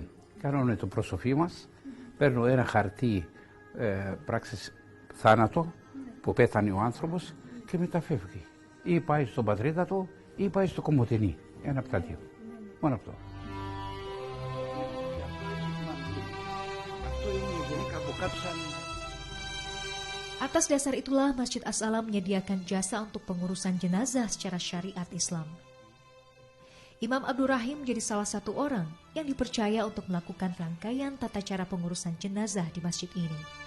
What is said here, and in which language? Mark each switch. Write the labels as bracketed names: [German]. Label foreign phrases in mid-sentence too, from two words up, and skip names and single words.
[Greek] Κάνουμε το προσωπή μας, παίρνω ένα χαρτί πράξης θάνατο που πέθανε ο άνθρωπος και μετά φεύγει. Ή πάει στον πατρίδα του ή πάει στο Κομοτηνή. Ένα από τα δύο. Μόνο αυτό. Αυτό είναι η γυναίκα που κάψαν. [Indonesian] Atas dasar itulah Masjid As-Salam menyediakan jasa untuk pengurusan jenazah secara syariat Islam. Imam Abdurrahim menjadi salah satu orang yang dipercaya untuk melakukan rangkaian tata cara pengurusan jenazah di masjid ini.